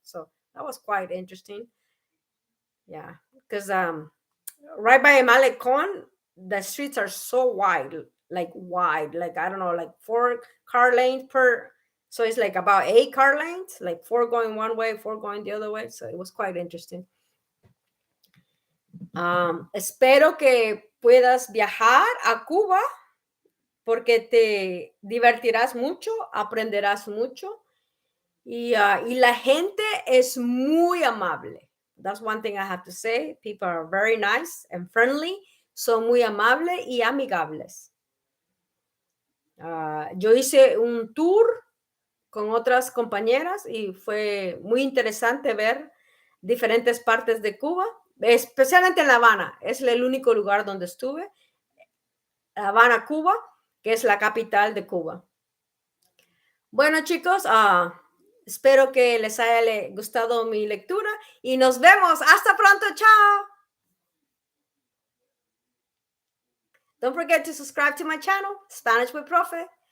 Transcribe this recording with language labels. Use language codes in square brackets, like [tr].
[en] So that was quite interesting. Yeah, because right by Malecon, the streets are so wide, like I don't know, like 4 car lanes per. So it's like about 8 car lanes, like 4 going one way, 4 going the other way. So it was quite interesting. [es] Espero que puedas viajar a Cuba porque te divertirás mucho, aprenderás mucho y la gente es muy amable. [en] That's one thing I have to say. People are very nice and friendly. [es] Son muy amables y amigables. Yo hice un tour con otras compañeras y fue muy interesante ver diferentes partes de Cuba, especialmente en La Habana. Es el único lugar donde estuve, La Habana, Cuba, que es la capital de Cuba. Bueno, chicos, espero que les haya gustado mi lectura y nos vemos. Hasta pronto. Chao. [en] Don't forget to subscribe to my channel, Spanish with Profe.